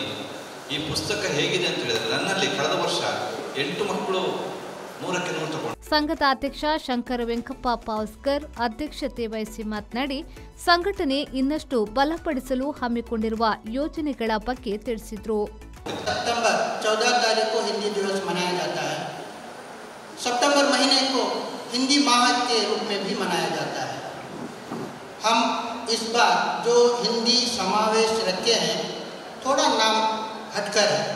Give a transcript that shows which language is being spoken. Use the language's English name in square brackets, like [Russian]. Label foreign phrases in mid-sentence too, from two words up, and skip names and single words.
[Kannada] ಈ ಪುಸ್ತಕ ಹೇಗಿದೆ ಅಂತ ಹೇಳಿದರೆ, ನನ್ನಲ್ಲಿ ಕಳೆದ ವರ್ಷ 8 ಮಕ್ಕಳು 100ಕ್ಕೆ 100 ತಗೊಂಡು. ಸಂಘದ ಅಧ್ಯಕ್ಷ ಶಂಕರ ವೆಂಕಪ್ಪ ಪಾವಸ್ಕರ್ ಅಧ್ಯಕ್ಷತೆ ವಹಿಸಿ ಮಾತನಾಡಿ ಸಂಘಟನೆ ಇನ್ನಷ್ಟು ಬಲಪಡಿಸಲು ಹಮ್ಮಿಕೊಂಡಿರುವ ಯೋಜನೆಗಳ ಬಗ್ಗೆ ತಿಳಿಸಿದರು. [Hindi] सितंबर 14 तारीख को हिंदी दिवस मनाया जाता है. सितंबर महीने को हिंदी माह के रूप में भी मनाया जाता है. हम इस बार जो हिंदी समावेश रखे हैं, थोड़ा नाम हटकर है.